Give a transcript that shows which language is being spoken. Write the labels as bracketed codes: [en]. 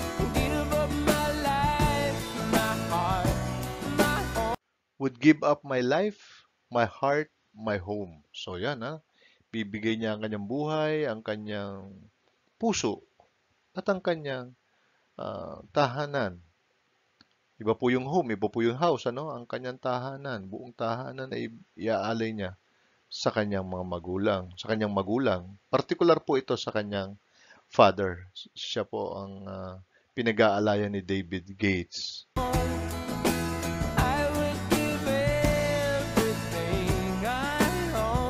[en] Give up my life, my heart, my home. Would give up my life, my heart, my home. [tl] So yan bibigay niya ang kanyang buhay, ang kanyang puso, at ang kanyang tahanan. Iba po yung home, iba po yung house, Ang kanyang tahanan, buong tahanan ay iaalay niya sa kanyang mga magulang, sa kanyang magulang. Partikular po ito sa kanyang father. Siya po ang pinag-aalayan ni David Gates. [en] I would give everything I own